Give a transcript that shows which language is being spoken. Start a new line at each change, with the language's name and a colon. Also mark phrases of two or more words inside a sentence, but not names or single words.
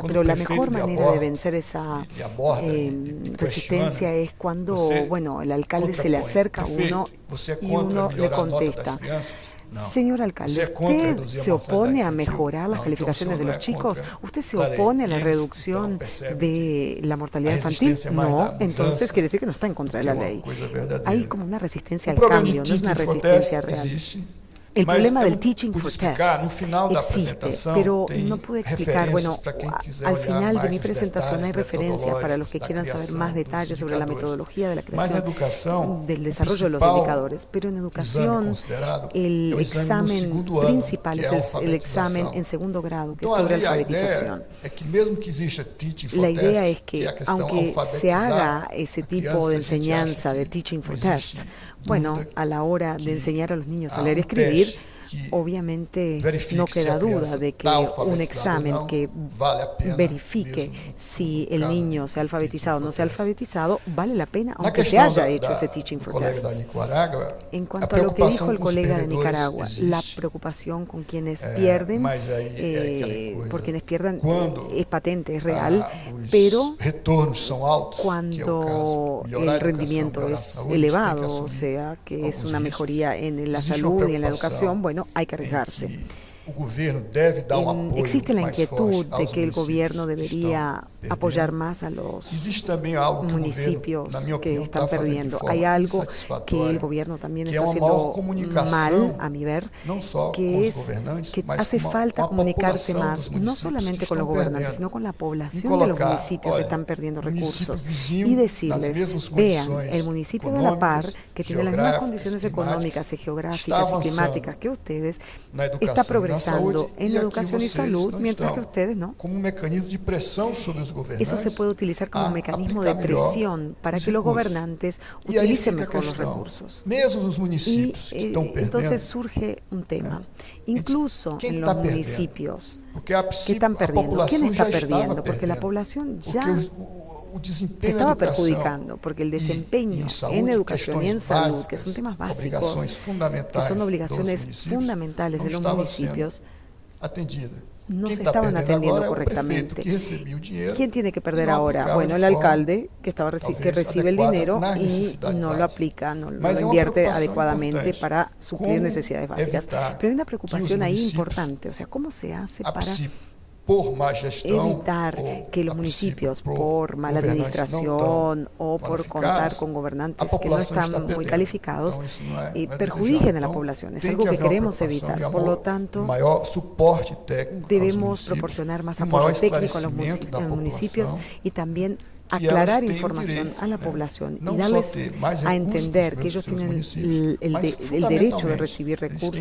Spanish: Pero la mejor manera de vencer esa resistencia es cuando, bueno, el alcalde se le acerca a uno y uno le contesta: señor alcalde, ¿usted se opone a mejorar las calificaciones de los chicos? ¿Usted se opone a la reducción de la mortalidad infantil? No, entonces quiere decir que no está en contra de la ley. Hay como una resistencia al cambio, no es una resistencia real. El
Portuguese: Mas
Spanish: problema
Portuguese: eu
Spanish: del teaching
Portuguese: pude
Spanish: for
Portuguese: explicar,
Spanish: tests
Portuguese: no final da
Spanish: existe,
Portuguese: apresentação,
Spanish: pero
Portuguese: tem
Spanish: no pude explicar, bueno,
Portuguese: referências para quem quiser
Spanish: al
Portuguese: olhar
Spanish: final de
Portuguese: mais
Spanish: mi
Portuguese: os
Spanish: presentación hay
Portuguese: detalhes
Spanish: referencias para los que
Portuguese: metodológicos da
Spanish: quieran saber
Portuguese: criação
Spanish: más
Portuguese: dos
Spanish: detalles sobre la
Portuguese: indicadores.
Spanish: metodología de la
Portuguese: Mas na
Spanish: creación,
Portuguese: educação,
Spanish: del
Portuguese: o
Spanish: desarrollo de los
Portuguese: principal
Spanish: indicadores, pero en
Portuguese: exame
Spanish: educación
Portuguese: considerado é
Spanish: el
Portuguese: o exame no
Spanish: examen
Portuguese: segundo ano,
Spanish: principal
Portuguese: que
Spanish: es
Portuguese: é a
Spanish: el examen
Portuguese: alfabetização.
Spanish: en segundo grado, que es
Portuguese: Então
Spanish: sobre
Portuguese: ali a
Spanish: alfabetización.
Portuguese: ideia é que mesmo que exista
English: teaching for
Spanish: La idea
Portuguese: tests,
Spanish: es que,
Portuguese: é a questão
Spanish: aunque se
Portuguese: alfabetizar
Spanish: haga ese
Portuguese: a
Spanish: tipo
Portuguese: criança,
Spanish: de
Portuguese: a gente acha
Spanish: enseñanza de
Portuguese: que
English: teaching for
Portuguese: não existe
Spanish: tests, bueno,
Portuguese: dúvida
Spanish: a la hora de
Portuguese: que
Spanish: enseñar a los niños a
Portuguese: há
Spanish: leer y
Portuguese: um
Spanish: escribir,
Portuguese: teste que
Spanish: obviamente
Portuguese: verifique
Spanish: no
Portuguese: se a
Spanish: queda duda
Portuguese: criança
Spanish: de que
Portuguese: está
Spanish: un
Portuguese: alfabetizada
Spanish: examen
Portuguese: ou não,
Spanish: que
Portuguese: vale a pena
Spanish: verifique
Portuguese: mesmo
Spanish: si el
Portuguese: caso
Spanish: niño
Portuguese: de
Spanish: se ha alfabetizado o no se ha
English: teaching for tests.
Spanish: alfabetizado, vale la pena,
Portuguese: Na
Spanish: aunque se
Portuguese: questão
Spanish: haya
Portuguese: da,
Spanish: hecho
Portuguese: da,
Spanish: ese teaching
Portuguese: do
Spanish: for
Portuguese: colega da
Spanish: tests.
Portuguese: Nicarágua,
Spanish: En
Portuguese: a
Spanish: cuanto a lo que dijo
Portuguese: preocupação
Spanish: el
Portuguese: com os
Spanish: colega de
Portuguese: perdedores
Spanish: Nicaragua, la
Portuguese: existe.
Spanish: preocupación con quienes pierden,
Portuguese: Mas aí é aquela coisa,
Spanish: por quienes pierden
Portuguese: quando
Spanish: es patente, es real,
Portuguese: os
Spanish: pero
Portuguese: retornos são altos, que é o
Spanish: cuando
Portuguese: caso, melhorar a
Spanish: el
Portuguese: educação,
Spanish: rendimiento
Portuguese: melhorar a
Spanish: es
Portuguese: saúde,
Spanish: elevado,
Portuguese: tem que
Spanish: o
Portuguese: assumir
Spanish: sea, que es
Portuguese: alguns
Spanish: una
Portuguese: riscos.
Spanish: mejoría en la
Portuguese: Existe uma
Spanish: salud y en la
Portuguese: preocupação
Spanish: educación, bueno, hay que
Portuguese: em
Spanish: arriesgarse.
Portuguese: que o governo deve dar apoio
Spanish: Existe la
Portuguese: mais
Spanish: inquietud
Portuguese: forte
Spanish: de
Portuguese: aos
Spanish: que el
Portuguese: municípios
Spanish: gobierno
Portuguese: que
Spanish: debería
Portuguese: estão
Spanish: apoyar
Portuguese: perdendo.
Spanish: más a los
Portuguese: Existe também algo que o
Spanish: municipios
Portuguese: governo, na minha
Spanish: que
Portuguese: opinião,
Spanish: están
Portuguese: está fazendo de
Spanish: perdiendo.
Portuguese: forma
Spanish: Hay algo que el
Portuguese: insatisfatória,
Spanish: gobierno también
Portuguese: que é
Spanish: está
Portuguese: uma maior
Spanish: haciendo
Portuguese: comunicação,
Spanish: mal, a mi ver,
Portuguese: não só com
Spanish: que
Portuguese: os
Spanish: es
Portuguese: governantes,
Spanish: que
Portuguese: mas
Spanish: hace
Portuguese: com
Spanish: falta
Portuguese: a
Spanish: comunicarse
Portuguese: população
Spanish: más,
Portuguese: dos
Spanish: no
Portuguese: municípios
Spanish: solamente
Portuguese: que
Spanish: con los
Portuguese: estão
Spanish: gobernantes,
Portuguese: perdendo.
Spanish: sino con la
Portuguese: E
Spanish: población de los
Portuguese: colocar,
Spanish: municipios que
Portuguese: olha,
Spanish: están perdiendo
Portuguese: município
Spanish: recursos
Portuguese: vizinho,
Spanish: y
Portuguese: nas
Spanish: decirles,
Portuguese: mesmas
Spanish: vean,
Portuguese: condições
Spanish: el municipio de La Par,
Portuguese: econômicas,
Spanish: que tiene las mismas
Portuguese: geográficas,
Spanish: condiciones
Portuguese: climáticas,
Spanish: económicas y
Portuguese: está
Spanish: geográficas y
Portuguese: avançando
Spanish: climáticas que ustedes,
Portuguese: na
Spanish: está
Portuguese: educação e na
Spanish: progresando
Portuguese: saúde,
Spanish: en
Portuguese: e aqui
Spanish: educación y
Portuguese: vocês
Spanish: salud,
Portuguese: não
Spanish: mientras que
Portuguese: estão.
Spanish: ustedes no.
Portuguese: Como um mecanismo de pressão sobre os governantes.
Spanish: Eso se puede utilizar como
Portuguese: a
Spanish: mecanismo de
Portuguese: aplicar melhor
Spanish: presión para
Portuguese: os
Spanish: que los
Portuguese: recursos.
Spanish: gobernantes
Portuguese: E aí
Spanish: utilicen
Portuguese: fica a
Spanish: mejor los
Portuguese: questão.
Spanish: recursos.
Portuguese: Mesmo nos
Spanish: Y
Portuguese: municípios que estão perdendo,
Spanish: entonces surge un tema, incluso ¿quién en está los perdiendo? municipios
Portuguese: porque a,
Spanish: que están perdiendo. ¿Quién está perdiendo? Porque la población ya
Portuguese: o
Spanish: se
Portuguese: desempenho
Spanish: estaba
Portuguese: na educação
Spanish: perjudicando, porque el desempeño
Portuguese: em saúde,
Spanish: en educación y en
Portuguese: questões
Spanish: salud,
Portuguese: básicas,
Spanish: que son temas básicos,
Portuguese: obrigações
Spanish: que
Portuguese: fundamentais
Spanish: son
Portuguese: dos
Spanish: obligaciones
Portuguese: municípios,
Spanish: fundamentales
Portuguese: não
Spanish: de los
Portuguese: estava
Spanish: municipios,
Portuguese: sendo atendida.
Spanish: no
Portuguese: Quem
Spanish: se
Portuguese: está
Spanish: estaban
Portuguese: perdendo
Spanish: atendiendo
Portuguese: agora é o
Spanish: correctamente.
Portuguese: prefeito que recebia o dinheiro
Spanish: ¿Quién tiene que
Portuguese: e
Spanish: perder
Portuguese: não
Spanish: ahora?
Portuguese: aplicava
Spanish: Bueno,
Portuguese: de
Spanish: el
Portuguese: forma,
Spanish: alcalde que
Portuguese: talvez,
Spanish: recibe el
Portuguese: adequada
Spanish: dinero
Portuguese: nas
Spanish: y
Portuguese: necessidades
Spanish: no lo
Portuguese: básicas.
Spanish: aplica, no lo
Portuguese: Mas é uma
Spanish: invierte
Portuguese: preocupação
Spanish: adecuadamente
Portuguese: importante.
Spanish: para suplir
Portuguese: Como
Spanish: necesidades básicas.
Portuguese: evitar
Spanish: Pero hay una
Portuguese: que
Spanish: preocupación
Portuguese: os
Spanish: ahí
Portuguese: municípios,
Spanish: importante, o sea, ¿cómo se hace para
Portuguese: por má gestão,
Spanish: evitar
Portuguese: ou
Spanish: que los
Portuguese: a
Spanish: municipios,
Portuguese: princípio,
Spanish: por mala
Portuguese: governantes não
Spanish: administración
Portuguese: tão
Spanish: o por
Portuguese: qualificados,
Spanish: contar con
Portuguese: a
Spanish: gobernantes que no
Portuguese: população está
Spanish: están muy
Portuguese: perdendo.
Spanish: calificados,
Portuguese: Então, isso não é
Spanish: perjudiquen a la
Portuguese: desejado.
Spanish: población? Es
Portuguese: Tem
Spanish: algo
Portuguese: que
Spanish: que
Portuguese: haver uma
Spanish: queremos
Portuguese: preocupação
Spanish: evitar.
Portuguese: de
Spanish: Por lo
Portuguese: amor,
Spanish: tanto,
Portuguese: maior suporte técnico
Spanish: debemos
Portuguese: aos
Spanish: proporcionar más
Portuguese: municípios, um maior
Spanish: apoyo técnico a los
Portuguese: esclarecimento da
Spanish: municipios
Portuguese: população,
Spanish: y también
Portuguese: que
Spanish: aclarar
Portuguese: elas têm
Spanish: información
Portuguese: direito,
Spanish: a la
Portuguese: né?
Spanish: población
Portuguese: Não
Spanish: y
Portuguese: só
Spanish: darles
Portuguese: ter mais
Spanish: a
Portuguese: recursos
Spanish: entender
Portuguese: nos
Spanish: que ellos
Portuguese: seus
Spanish: tienen
Portuguese: municípios,
Spanish: el
Portuguese: mas
Spanish: derecho de
Portuguese: fundamentalmente,
Spanish: recibir
Portuguese: eles têm